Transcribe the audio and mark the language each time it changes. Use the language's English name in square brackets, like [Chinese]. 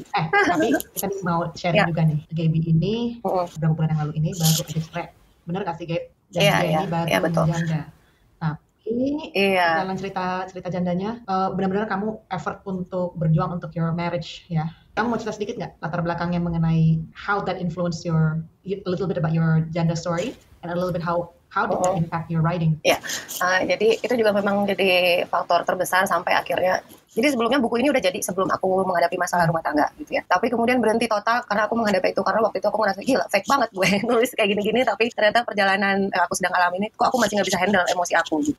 [Indonesian] Tapi kita mau sharing juga nih, Gaby ini beberapa bulan yang lalu ini baru aja cerai, bener gak sih Gaby? Dan ini baru janda. Tapi dalam cerita jandanya, benar-benar kamu effort untuk berjuang untuk [English] your marriage [Indonesian] ya. Kamu mau cerita sedikit nggak latar belakangnya mengenai [English] how that influenced a little bit about your gender story and a little bit how did that impact your writing? [Indonesian] Jadi itu juga memang jadi faktor terbesar sampai akhirnya. Jadi sebelumnya buku ini udah jadi sebelum aku menghadapi masalah rumah tangga gitu ya. Tapi kemudian berhenti total karena aku menghadapi itu, karena waktu itu aku ngerasa gila fake banget gue nulis kayak gini-gini, tapi ternyata perjalanan aku sedang alami ini kok aku masih nggak bisa handle emosi aku gitu.